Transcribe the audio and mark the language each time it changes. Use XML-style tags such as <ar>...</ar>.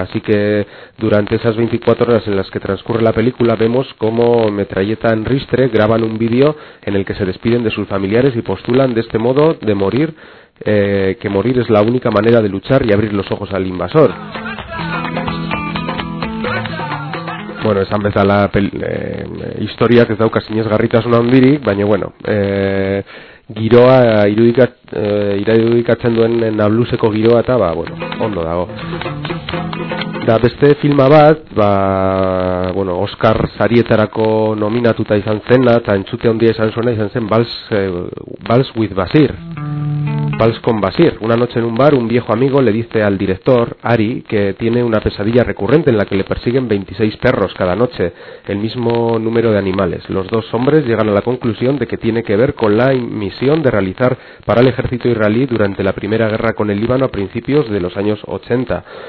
<es>Así que durante esas 24 horas en las que transcurre la película vemos cómo Metralleta en Ristre graban un vídeo en el que se despiden de sus familiares y postulan de este modo de morir, que morir es la única manera de luchar y abrir los ojos al invasor.</es> <eu>Bueno, esan bezala historiak ez dauka sinesgarritasun handirik, baina bueno, giroa irudikatzen duen Nabluseko giroa eta ba bueno, ondo dago. Da beste filma bat, ba bueno, Oscar sarietarako nominatuta izan zena eta entzute handia izan zuena izan zen Vals with Basir.</eu> <es>Vals con Basir. Una noche en un bar, un viejo amigo le dice al director, Ari, que tiene una pesadilla recurrente en la que le persiguen 26 perros cada noche, el mismo número de animales. Los dos hombres llegan a la conclusión de que tiene que ver con la misión de realizar para el ejército israelí durante la primera guerra con el Líbano a principios de los años 80.</es>